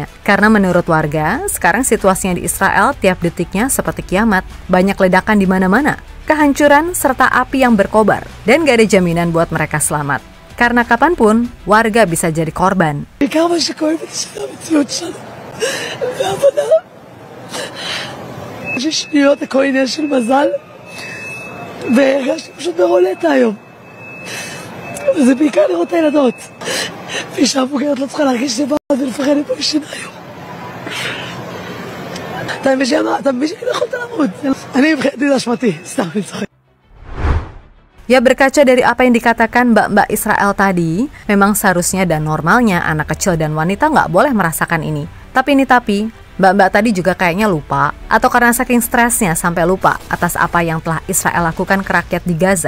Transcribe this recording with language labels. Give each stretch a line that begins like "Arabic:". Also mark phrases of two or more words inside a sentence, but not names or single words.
Indonesian: Karena menurut warga, sekarang situasinya di Israel tiap detiknya seperti kiamat. Banyak ledakan di mana-mana, kehancuran, serta api yang berkobar. Dan gak ada jaminan buat mereka selamat. Karena kapanpun, warga bisa jadi korban.
Hebrew: זה בעיקר לראות את הילדות. ואישה מבוגרת לא צריכה להרגיש לבד ולפחד מפה בשיניים. אתה מבין שאני לא יכולת למות. אני מבחינתי זה אשמתי, סתם אני צוחק.
Indonesian: Ya, berkaca dari apa yang dikatakan mbak-mbak Israel tadi, memang seharusnya dan normalnya anak kecil dan wanita nggak boleh merasakan ini. Tapi mbak-mbak tadi juga kayaknya lupa, atau karena saking stresnya sampai lupa atas apa yang telah Israel lakukan ke rakyat di Gaza.